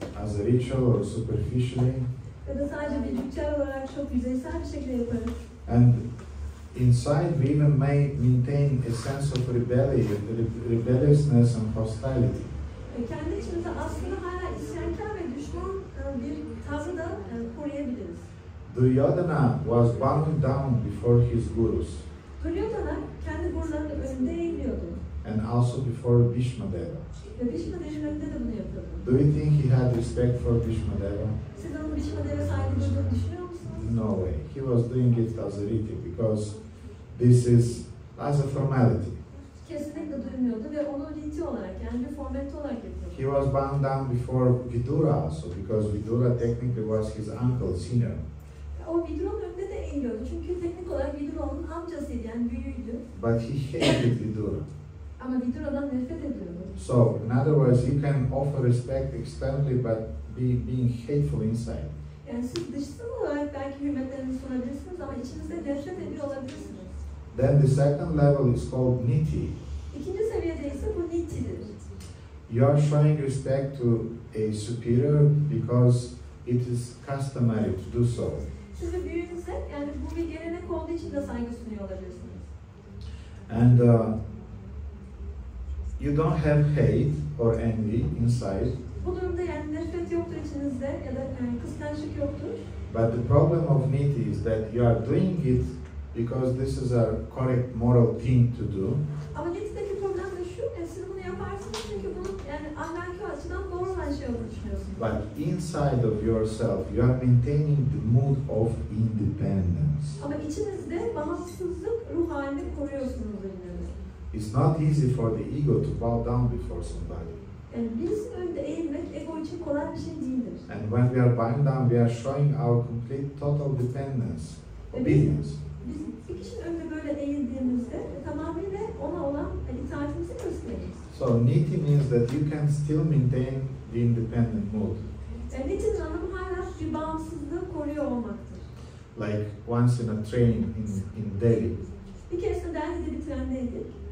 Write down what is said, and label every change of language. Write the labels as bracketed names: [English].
[English] as a ritual or superficially. [Turkish] Ya da sadece bir ritüel olarak çok yüzeysel bir şekilde yaparız. [English] And inside we even may maintain a sense of rebelliousness and hostility. [Turkish] Kendi içimizde aslında hala isyankar ve düşman bir tavrı da koruyabiliriz. [English] Duryodhana was bowing down before his gurus [Turkish] Duryodhana kendi gurularının önünde eğiliyordu. [English] and also before Bhishma Deva. [Turkish] Ve Bhishma Deva'nın önünde de bunu yapıyordu. [English] Do you think he had respect for Bhishma Deva? [Turkish] Siz onun Bhishma Deva saygı duyduğunu düşünüyor musunuz? [English] No way. He was doing it as a riti because this is as a formality. [Turkish] Kesinlikle duymuyordu ve onu riti olarak yani bir formalite olarak yapıyordu. [English] He was bound down before Vidura also because Vidura technically was his uncle, senior. [Turkish] O Vidura'nın önünde de eğiliyordu çünkü teknik olarak Vidura onun amcasıydı yani büyüğüydü. [English] But he hated Vidura. [Turkish] Ama Vidura'dan nefret ediyordu. [English] So, in other words, you can offer respect externally but being hateful inside. [Turkish] Yani siz dışsal olarak belki hürmetlerinizi sunabilirsiniz ama içinizde nefret ediyor olabilirsiniz. [English] Then the second level is called niti. [Turkish] İkinci seviyede ise bu nitidir. [English] You are showing respect to a superior because it is customary to do so. [Turkish] Siz bir büyüğünüze yani bu bir gelenek olduğu için de saygı sunuyor olabilirsiniz. [English] And you don't have hate or envy inside. [Turkish] Bu durumda yani nefret yoktur içinizde ya da kıskançlık yoktur. [English] But the problem of niti is that you are doing it because this is a correct moral thing to do. [Turkish] Ama nitideki problem de şu, siz bunu yaparsınız çünkü bunun yani ahlaki açıdan doğru olan şey olduğunu düşünüyorsunuz. [English] But inside of yourself, you are maintaining the mood of independence. [Turkish] Ama içinizde bağımsızlık ruh halini koruyorsunuz ürünleriniz. [English] It's not easy for the ego to bow down before somebody. [Turkish] Yani birisinin önünde eğilmek ego için kolay bir şey değildir. [English] And when we are bowing down, we are showing our complete total dependence, obedience. [Turkish] Biz bir kişinin önünde böyle eğildiğimizde tamamıyla ona olan itaatimizi gösteririz. [English] So niti means that you can still maintain the independent mood. [Turkish] Nitinin anlamı hala bir bağımsızlığı koruyor olmaktır. [English] Like once in a train in Delhi, [Turkish] Bir keresinde Delhi'de bir trendeydik.